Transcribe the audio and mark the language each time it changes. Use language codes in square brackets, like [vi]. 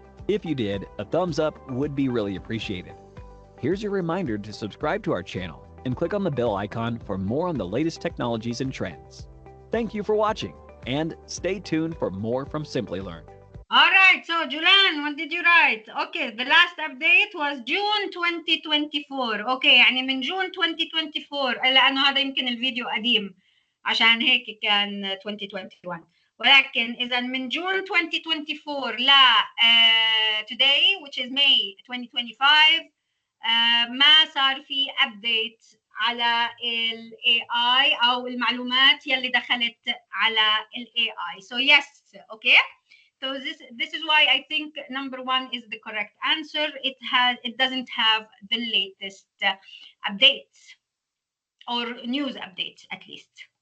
[en] If you did, a thumbs up would be really appreciated. Here's your reminder to subscribe to our channel and click on the bell icon for more on the latest technologies and trends. Thank you for watching, and stay tuned for more from Simply Learn. All right, so Julan, what did you write? Okay, the last update was June 2024. [ar] Okay, يعني من جون 2024 لأنه هذا يمكن الفيديو قديم عشان هيك كان 2021. ولكن إذا من جون 2024 ل [en] today which is May 2025 [ar] ما صار في update على ال AI أو المعلومات يلي دخلت على ال AI. [en] So yes, okay. So this is why I think number one is the correct answer. It doesn't have the latest updates or news updates at least.